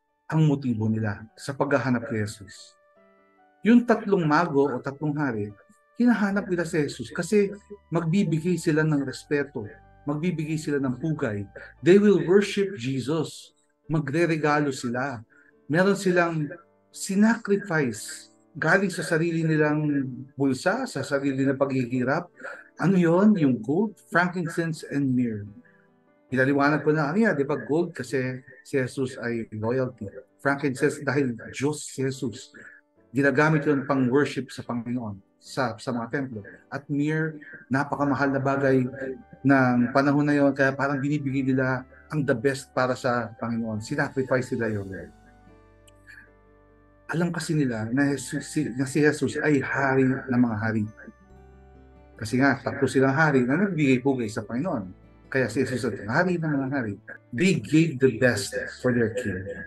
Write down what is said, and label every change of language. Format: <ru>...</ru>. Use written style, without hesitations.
<tl>Ang motibo nila sa paghahanap kay Jesus. Yung tatlong mago o tatlong hari, hinahanap nila si Jesus kasi magbibigay sila ng respeto, magbibigay sila ng pugay.</tl> <en>They will worship Jesus.</en> <tl>Magre-regalo sila. Meron silang sinacrifice galing sa sarili nilang bulsa, sa sarili nilang paghihirap. Ano yon? Yung gold, frankincense, and myrrh. Pinaliwanag ko na kanina, di ba, gold kasi si Jesus ay loyalty. Frankincense dahil Diyos si Jesus. Ginagamit yun pang worship sa Panginoon sa mga templo. At myrrh, napakamahal na bagay ng panahon na yon, kaya parang binibigay nila ang</tl> <en>the best</en> <tl>para sa Panginoon. Sinacrifice nila yun. Alam kasi nila na si Jesus ay hari ng mga hari. Kasi nga, tatlo silang hari na nagbigay-bugay sa Panginoon. Kaya si Jesus ay hari ng mga hari.</tl> <en>They gave the best for their king.</en>